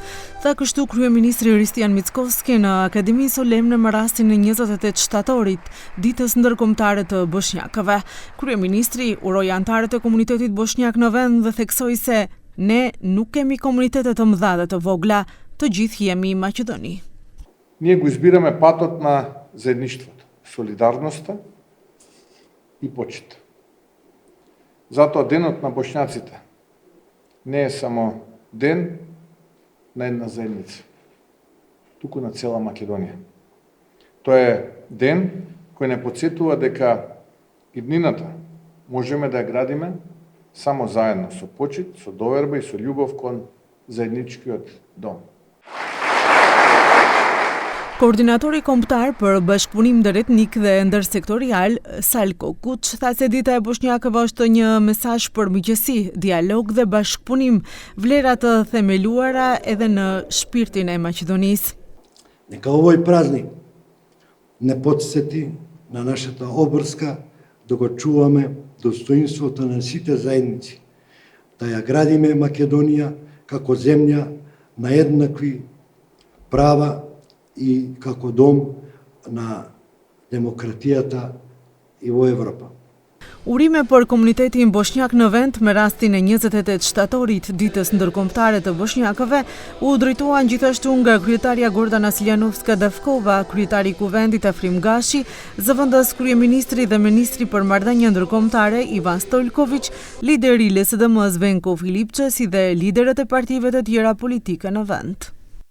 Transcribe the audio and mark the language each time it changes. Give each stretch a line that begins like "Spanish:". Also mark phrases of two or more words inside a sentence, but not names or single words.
Albanian: Tha kështu kryeministri Ristian Mickovski në Akademinë Solemne në rastin e 28 shtatorit, ditës ndërkombëtare të Bushnjakëve. Kryeministri uroi anëtarët e komunitetit Bushnjak në vend dhe theksoi se ne nuk kemi komunitete të mëdha dhe të vogla, të gjithë jemi Maqedoni.
Macedonian: Ние го избираме патот на заедништвото, солидарноста и почит. Затоа денот на бошњаците не е само ден на една заедница, туку на цела Македонија. Тоа е ден кој не потсетува дека иднината можеме да ја градиме само заедно, со почит, со доверба и со љубов кон заедничкиот дом.
Albanian: Koordinatori kombëtar për bashkëpunim ndëretnik dhe ndërsektorial, Salko Kuç, tha se dita e Bushnjakëve është një mesazh për miqësi, dialog dhe bashkëpunim, vlera të themeluara edhe në shpirtin e Maqedonisë.
Macedonian: Нека овој празник не потсети на нашата обврска да го чуваме достоинството на сите заедници, да ја градиме Македонија како земја на еднакви права и како дом на демократијата и во Европа.
Albanian: Urime për komunitetin Boshnjak në vend me rastin e 28 shtatorit, ditës ndërkombëtare të Boshnjakëve, u drejtuan gjithashtu nga kryetarja Gordana Siljanovska Davkova, kryetari i kuvendit Afrim Gashi, zëvendës kryeministri dhe ministri për marrëdhënie ndërkombëtare Ivan Stoiljković, lideri i LSDM-s Venko Filipçi, si dhe liderët e partive të tjera politike në vend.